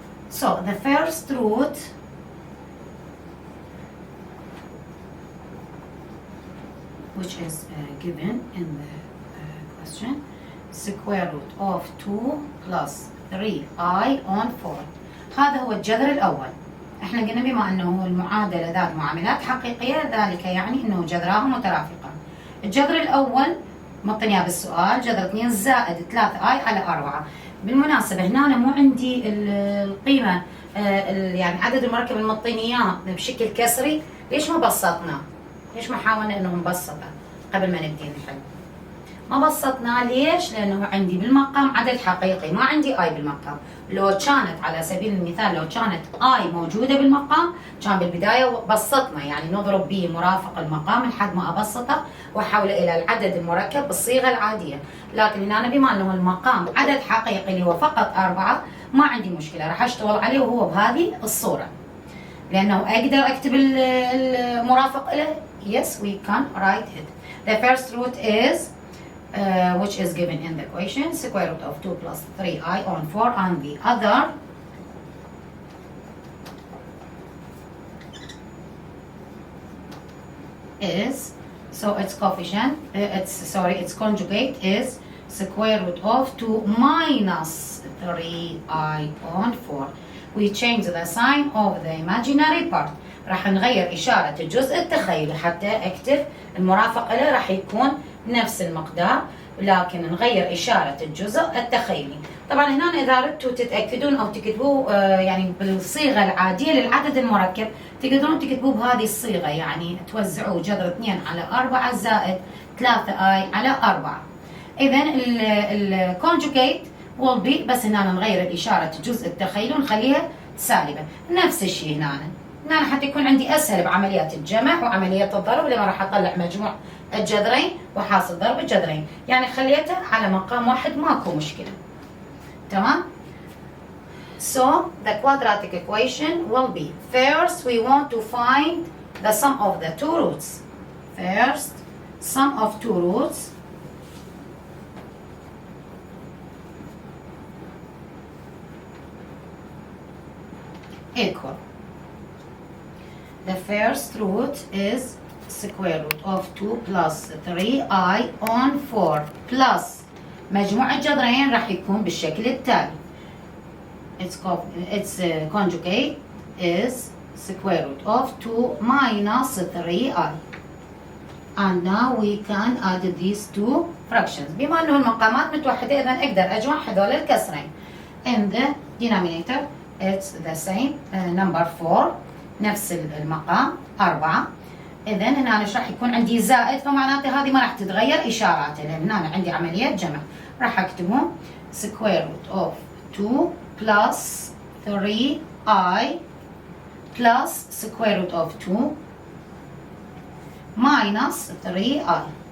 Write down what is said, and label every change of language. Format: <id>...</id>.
<en>So the first root which is given in the question, square root of 2 plus 3i on 4.</en> <ar>هذا هو الجذر الأول. احنا قلنا بما أنه المعادلة ذات معاملات حقيقية ذلك يعني أنه جذراها مترافقة. الجذر الأول مطنياه بالسؤال جذر 2 زائد 3i على 4. بالمناسبة هنا أنا مو عندي القيمة يعني عدد المركب المطينيات بشكل كسري. ليش ما بسطنا؟ ليش ما حاولنا أنه نبسطه قبل ما نبدي الحل؟ ما بسطنا ليش؟ لأنه عندي بالمقام عدد حقيقي، ما عندي آي بالمقام. لو كانت على سبيل المثال لو كانت آي موجودة بالمقام كان بالبداية بسطنا، يعني نضرب به مرافق المقام لحد ما أبسطه وأحوله إلى العدد المركب بالصيغة العادية. لكن هنا بما أنه المقام عدد حقيقي اللي هو فقط 4 ما عندي مشكلة، راح أشتغل عليه وهو بهذه الصورة. لأنه أقدر أكتب المرافق له.</ar> <en>Yes, we can write it. The first root is which is given in the equation, square root of 2 plus 3i on 4, and the other is, so its coefficient, its conjugate is square root of 2 minus 3i on 4. We change the sign of the imaginary part.</en> <ar>راح نغير إشارة الجزء التخيلي حتى أكتب المرافق له راح يكون نفس المقدار، لكن نغير إشارة الجزء التخيلي. طبعا هنا إذا أردتوا تتأكدون أو تكتبوا يعني بالصيغة العادية للعدد المركب تقدرون تكتبوه بهذه الصيغة، يعني توزعوا جذر 2 على 4 زائد 3i على 4. إذن الكونجوجيت</ar> <en>will be،</en> <ar>بس هنا نغير الإشارة الجزء التخيلي ونخليها سالبة. نفس الشيء هنا حتى يكون عندي أسهل بعمليات الجمع وعملية الضرب لما راح أطلع مجموع الجذرين وحاصل ضرب الجذرين، يعني خليته على مقام واحد ماكو مشكلة. تمام؟</ar> <en>So the quadratic equation will be, first we want to find the sum of the two roots. First, sum of two roots equal. The first root is square root of 2 plus 3i on 4 plus</en> <ar>مجموع الجذرين راح يكون بالشكل التالي.</ar> <en>Its conjugate is square root of 2 minus 3i. And now we can add these two fractions.</en> <ar>بما أنه المقامات متوحدة إذا أقدر أجمع هذول الكسرين.</ar> <en>In the denominator it's the same number 4</en> <ar>نفس المقام 4. إذا هنا راح يكون عندي زائد فمعناته هذه ما راح تتغير إشاراته لأن هنا عندي عملية جمع. راح أكتبه</ar> <en>square root of 2 plus 3i plus square root of 2 minus 3i.</en>